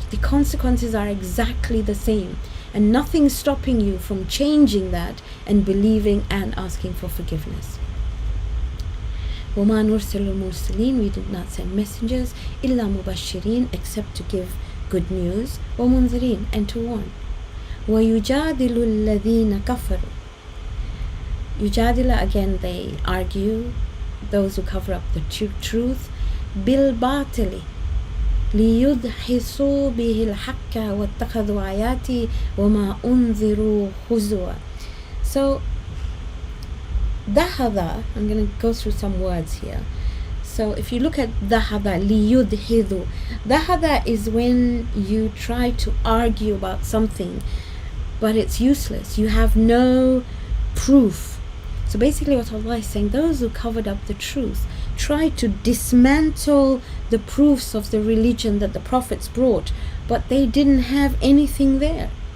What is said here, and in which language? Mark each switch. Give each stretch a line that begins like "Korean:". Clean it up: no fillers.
English: The consequences are exactly the same, and nothing's stopping you from changing that and believing and asking for forgiveness.
Arabic: وَمَا نُرْسِلُ الْمُرْسِلِينَ,
English: we did not send messengers,
Arabic: إِلَّا مُبَشِّرِينَ,
English: except to give good news, وَمُنذِرِينَ, and to warn.
Arabic: وَيُجَادِلُ الَّذِينَ كَفَرُوا, yujadila,
English: again they argue, those who cover up the truth,
Arabic: بِالْبَاطِلِ لِيُدْحِسُوا بِهِ الْحَقَّ وَاتَّخَذُوا آيَاتِي وَمَا أُنذِرُوا هُزُوًا.
English: So dahada, I'm going to go through some words here. So if you look at dahada, liyudhidu, dahada is when you try to argue about something, but it's useless. You have no proof. So basically what Allah is saying, those who covered up the truth try to dismantle the proofs of the religion that the prophets brought, but they didn't have anything there.